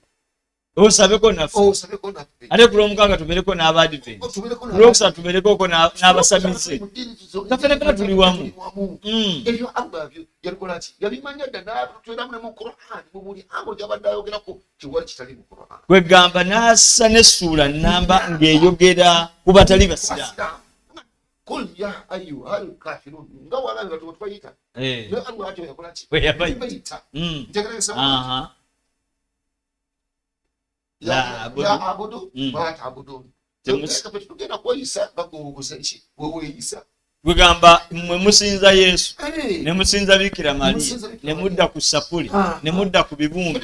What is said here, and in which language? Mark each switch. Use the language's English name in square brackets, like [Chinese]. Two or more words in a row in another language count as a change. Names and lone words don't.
[Ganda] osabeko naffe ate ku lwomukaaga tubeereko n'abadiventi ku lwokusatu tubeerekooko n'abasamize gafenekana tuli wamu ebyo Allah yalikola ki yabimanya dda n'atutweramu ne mu Qur'an mu buli ambo gy'abadde ayogerako kiwali kitali mu Qur'an kwegamba n'assa n'essuula nnamba ng'eyogera ku batali basiraamu [Arabic] قل يا أيها الكافرون [Ganda] nga walaga tubayita ne Allah ate yakola ki yabayita ntegereza [Arabic] لا أعبد ما تعبدون [Ganda] tugenda kweyisa bakubuuza ki weweeyisa Gwegamba mmwe musinza Yesu ne musinza Bikira Maria ne mudda ku sapuli ne mudda ku bibumbi